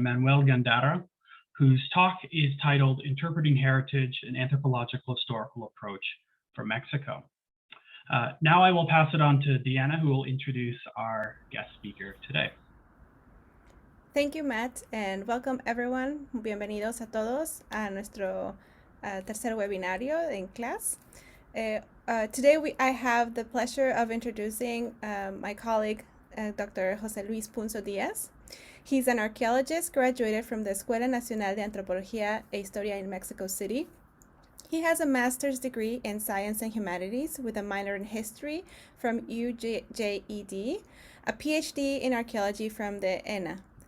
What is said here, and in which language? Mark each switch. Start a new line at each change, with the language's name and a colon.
English: Manuel Gandara, whose talk is titled Interpreting Heritage: An Anthropological Historical Approach for Mexico. Now I will pass it on to Diana, who will introduce our guest speaker today. Thank you, Matt, and welcome everyone.
Spanish: Bienvenidos a todos a nuestro tercer webinario en clase.
English: Today I have the pleasure of introducing my colleague, Dr. Jose Luis Punzo Diaz. He's an archaeologist graduated from the Escuela Nacional de Antropología e Historia in Mexico City. He has a master's degree in Science and Humanities with a minor in History from UJED, a PhD in Archaeology from the ENA.